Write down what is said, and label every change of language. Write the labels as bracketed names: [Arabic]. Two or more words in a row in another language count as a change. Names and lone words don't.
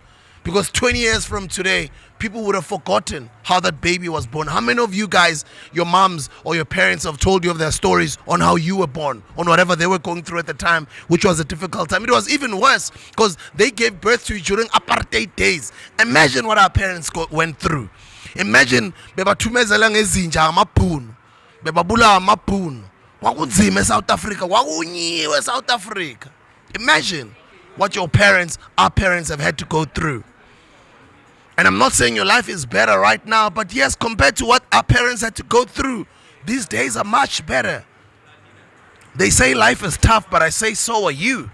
[English] Because 20 years from today, people would have forgotten how that baby was born. How many of you guys, your moms or your parents, have told you of their stories on how you were born, on whatever they were going through at the time, which was a difficult time? It was even worse because they gave birth to you during apartheid days. Imagine what our parents went through. [Zulu] Imagine bebathumezela ngezinja amabhunu, bebabula amabhunu. Kwakunzima eSouth Africa, kwakunyiwe eSouth Africa. [English] Imagine what your parents, our parents, have had to go through. And I'm not saying your life is better right now, but yes, compared to what our parents had to go through, these days are much better. They say life is tough, but I say so are you.